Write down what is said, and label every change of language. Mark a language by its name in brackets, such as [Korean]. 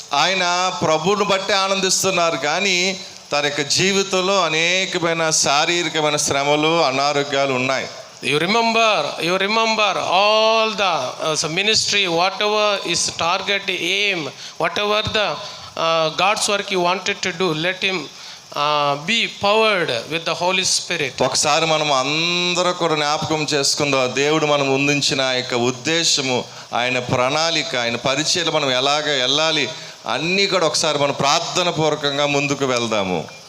[Telugu] ఆయన ప్రభువును బట్టి ఆనందిస్తున్నారు, కానీ తన యొక్క జీవితంలో అనేకమైన శారీరకమైన శ్రమలు, అనారోగ్యాలు ఉన్నాయి. [English] You remember all the ministry, whatever is target, aim, whatever the God's work you wanted to do, let him be powered with the Holy Spirit. [Telugu] ఒకసారి మనం అందరూ కూడా జ్ఞాపకం చేసుకుందాం, దేవుడు మనం ముందుంచిన ఆ యొక్క ఉద్దేశము, ఆయన ప్రణాళిక, ఆయన పరిచయలు మనం ఎలాగ వెళ్ళాలి అన్నీ కూడా ఒకసారి మనం ప్రార్థన పూర్వకంగా ముందుకు వెళ్దాము.